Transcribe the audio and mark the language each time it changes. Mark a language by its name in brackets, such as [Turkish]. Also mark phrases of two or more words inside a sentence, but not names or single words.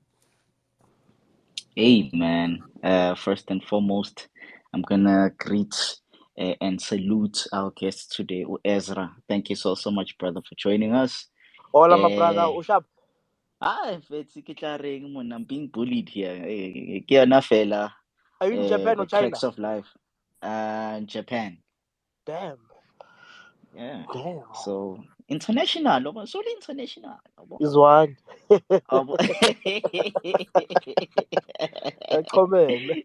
[English] Hey, man. First and foremost, I'm gonna greet and salute our guest today, Ezra. Thank you so much, brother, for joining us. Hola, my brother. Ushap. I'm being bullied here. [Southern Sotho] Ke yona fela, [English] Are you in Japan the or China? cracks of life. Japan. Damn. Yeah. Damn. So international, so international. Is one. Abo. Come in.